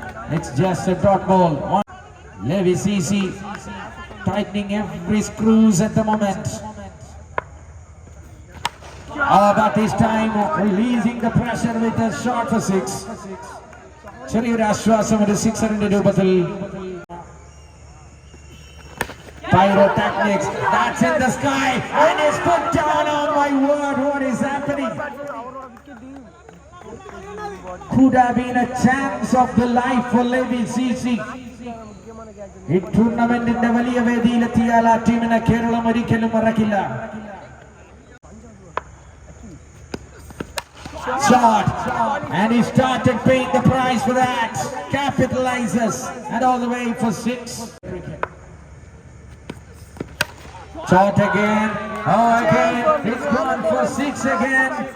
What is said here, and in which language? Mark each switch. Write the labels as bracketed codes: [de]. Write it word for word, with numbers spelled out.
[en] It's just a dot ball. One. Levi Cece tightening every screws at the moment. Oh, but this time releasing the pressure with a shot for six. [ml] ചെറിയൊരു ആശ്വാസം ഒരു സിക്സറിന്റെ രൂപത്തിൽ. [en] Pyro techniques. That's in the sky and it's put down. On my word, what is happening? Could have been a chance of the life for Levi Cece. [ml] ഈ ടൂർണമെന്റിന്റെ വലിയ വേദിയിലെത്തിയാൽ ആ ടീമിനെ കേരളം ഒരിക്കലും മറക്കില്ല. [en] Shot, and he started paying the price for that. Capitalizes and all the way for six. Shot again. Oh, again. It's gone for six again.